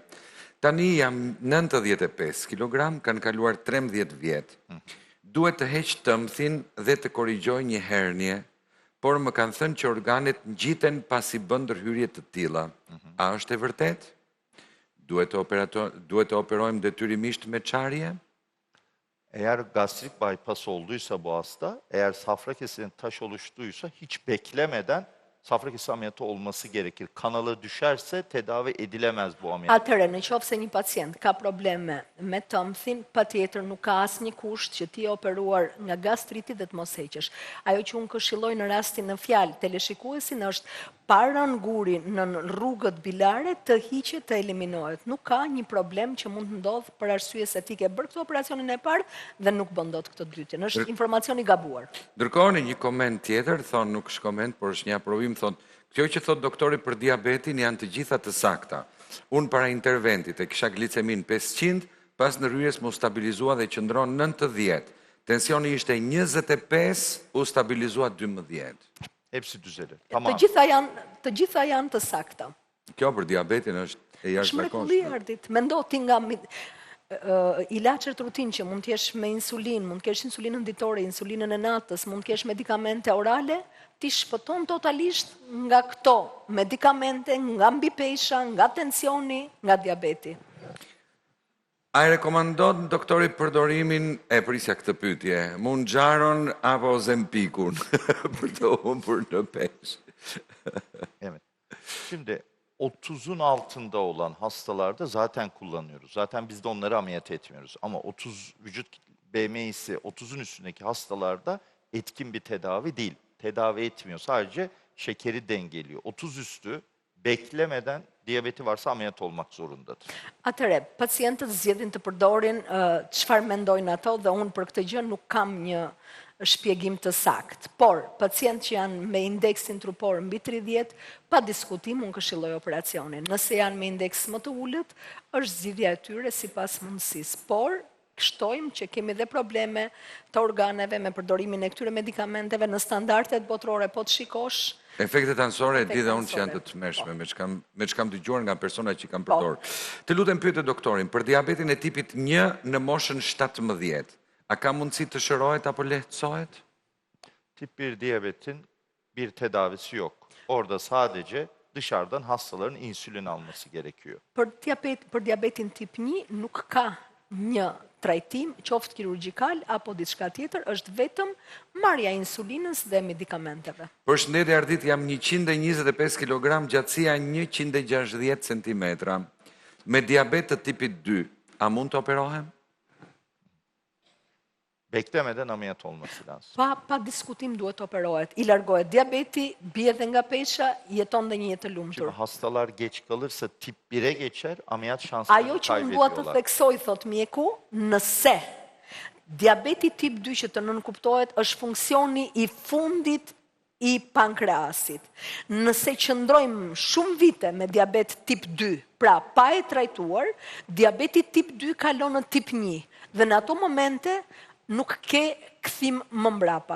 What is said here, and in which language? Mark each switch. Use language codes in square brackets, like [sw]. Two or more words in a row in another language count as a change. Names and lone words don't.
[sq] Tani jam 95 kg, kanë kaluar 13 vjet. Duhet të heq tëmthin dhe të korrigjoj një hernie, por më kanë thënë që organet ngjiten pasi bën ndërhyrje të tilla. A është e vërtet? Duhet të operojmë detyrimisht me çarje? [tr] Eğer gastrik bypass olduysa bu hasta, eğer safra kesesinde taş oluştuysa hiç beklemeden safra kesesi ameliyatı olması gerekir. Kanala düşerse tedavi edilemez bu ameliyat. [sq] Atëre, në qoftë se një pacient ka probleme me tëmthin, patjetër nuk ka asnjë kusht që ti operuar nga gastriti dhe të mos heqesh. Ajo që unë këshilloj në rastin në fjalë teleshikuesin është para nguri në rrugët bilare të hiqet, të eliminohet. Nuk ka një problem që mund të ndodhë për arsye se ti ke bërë këtë operacionin e parë dhe nuk bën dot këtë dytin. Është informacion i gabuar. Ndërkohë në një koment tjetër, thonë nuk është koment, por është një aprovim, thonë, kjo që thot doktori për diabetin janë të gjitha të sakta. Unë para interventit e kisha glicemin 500, pas ndërhyrjes më stabilizua dhe qëndron 90. Tensioni ishte 25, u stabilizua 12. [tr] Hepsi düzelir. Tamam. [sq] Të gjitha janë të sakta. Kjo për diabetin është e jashtëzakonshme. Shmrekulli Ardit, mendo ti nga ilaçet rutinë që mund të jesh me insulinë, mund të kesh insulinën ditore, insulinën e natës, mund të kesh medikamente orale, ti shpëton totalisht nga këto medikamente, nga mbipesha, nga tensioni, nga diabeti. A i rekomandon doktori përdorimin, e prisja këtë pyetje, Mounjaron apo Ozempicun për të humbur në peshë? [tr] Evet. Şimdi 30'un altında olan hastalarda zaten kullanıyoruz. Zaten biz de onları ameliyat etmiyoruz. Ama 30 vücut BMI'si 30'un üstündeki hastalarda etkin bir tedavi değil. Tedavi etmiyor. Sadece şekeri dengeliyor. 30 üstü beklemeden diyabeti varsa ameliyat olmak zorundadır. [sq] Atëre, pacientët zgjedhin të përdorin çfarë mendojnë ato dhe unë për këtë gjë nuk kam një shpjegim të saktë. Por, pacientë që janë me indeksin trupor mbi 30, pa diskutim unë këshilloj operacionin. Nëse janë me indeks më të ulët, është zgjidhja e tyre sipas mundësisë. Por, shtojmë që kemi dhe probleme të organeve me përdorimin e këtyre medikamenteve në standardet botërore, po të shikosh. Efektet anësore e di dhe unë që janë të tmerrshme, me që kam dëgjuar nga persona që kam përdorur. Të lutem pyete doktorin, për diabetin e tipit 1 në moshën 17, a ka mundësi të shërohet apo lehtësohet? [tr] Tip 1 diyabetin bir tedavisi yok. Orada sadece dışarıdan hastaların insülin alması gerekiyor. [sq] Për diabetin tip 1 nuk ka një trajtim, qoftë kirurgjikal apo diçka tjetër, është vetëm marrja e insulinës dhe medikamenteve. Përshëndetje Ardit, jam 125 kg, gjatësia 160 cm. Me diabet të tipit 2, a mund të operohem? [tr] Beklemeden ameliyat olması lazım. [sq] Pa diskutim duhet të operohet. I largohet diabeti, bie dhe nga pesha, jeton dhe një jetë të [tr] Şimdi [sq] lumtur. [tr] hastalar geç kalırsa tip 1'e geçer, ameliyat şanslarını [sq] Ajo që unë dua të [tr] kaybediyorlar. [sq] theksoj, thot mjeku, nëse diabeti tip 2 që të nënkuptohet është funksioni i fundit i pankreasit. Nëse qëndrojmë shumë vite me diabet tip 2, pra pa e trajtuar, diabeti tip 2 kalon në tip 1 dhe në ato momente nuk ke kthim më mbrapa.